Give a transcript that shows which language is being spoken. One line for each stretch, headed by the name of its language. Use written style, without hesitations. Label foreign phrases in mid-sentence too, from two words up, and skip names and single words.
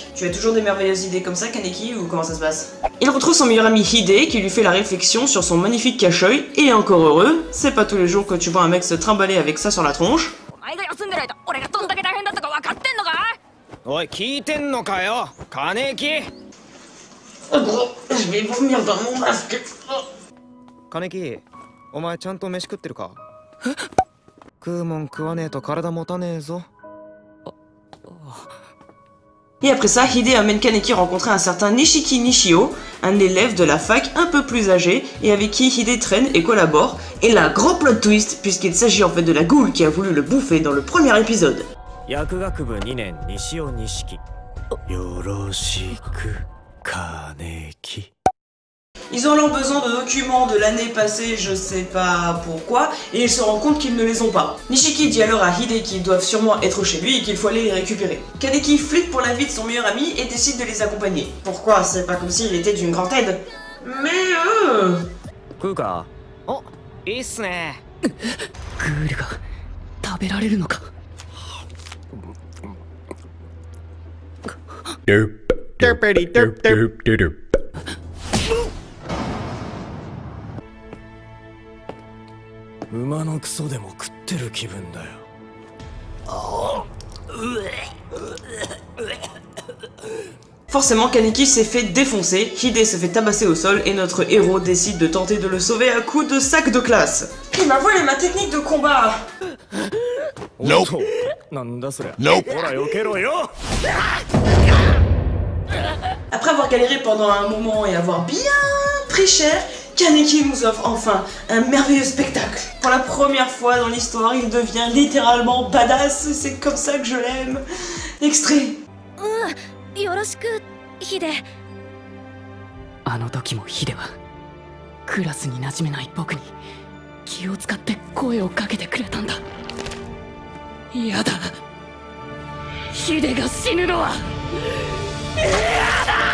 French: Tu as toujours des merveilleuses idées comme ça Kaneki ou comment ça se passe? Il retrouve son meilleur ami Hide qui lui fait la réflexion sur son magnifique cache-œil, et encore heureux, c'est pas tous les jours que tu vois un mec se trimballer avec ça sur la tronche. Oh gros, je vais vomir dans mon masque.
Japanese: Kaneki, お前ちゃんと飯食ってるか？食うもん食わねえと体持たねえぞ。
French: Et après ça, Hide amène Kaneki rencontrer un certain Nishiki Nishio, un élève de la fac un peu plus âgé et avec qui Hide traîne et collabore. Et là, gros
English: plot twist,
French: puisqu'il s'agit en fait de la ghoul qui a voulu le bouffer dans le premier épisode.
Japanese: 薬学部2年西尾錦。よろしく、金木。
French: Ils ont alors besoin de documents de l'année passée, je sais pas pourquoi, et ils se rendent compte qu'ils ne les ont pas. Nishiki dit alors à Hide qu'ils doivent sûrement être chez lui et qu'il faut aller les récupérer. Kaneki flippe pour la vie de son meilleur ami et décide de les accompagner. Pourquoi? C'est pas comme s'il était d'une grande aide. Mais
Japanese: Kuka. Oh, いいっすね。グールが食べられるのか。馬のクソでも食ってる気分だよ。
French: Forcément, Kaneki s'est fait défoncer, Hide se fait tabasser au sol et notre héros décide de tenter de le sauver à coups de sac de classe. Il m'a volé ma technique de combat.
Japanese: Nope. なんだそりゃ。Nope. ほら避けろよ。
French: Après avoir galéré pendant un moment et avoir bien pris cher, Kaneki nous offre enfin un merveilleux spectacle. Pour la première fois dans l'histoire, il devient littéralement badass, c'est comme ça que je l'aime. Extrait.
Japanese: よろしくヒデ。あの時もヒデはクラスに馴染めない僕に気を使って声をかけてくれたんだ。嫌だ、ヒデが死ぬのは嫌だ。